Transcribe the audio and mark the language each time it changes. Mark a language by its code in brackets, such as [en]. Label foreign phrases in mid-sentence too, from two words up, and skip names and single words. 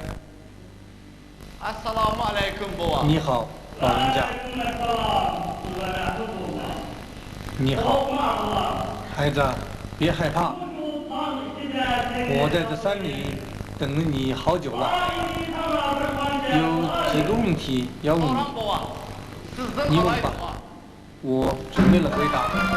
[tr] Assalamu aleyküm baba. [zh] 你好，老人家。你好，孩子，别害怕，我在这山里等了你好久了，有几个问题要问你， [tr] baba. Sizden [zh] 你问 [tr] alayım [zh] 吧 [tr] baba. [zh] 我准备了回答。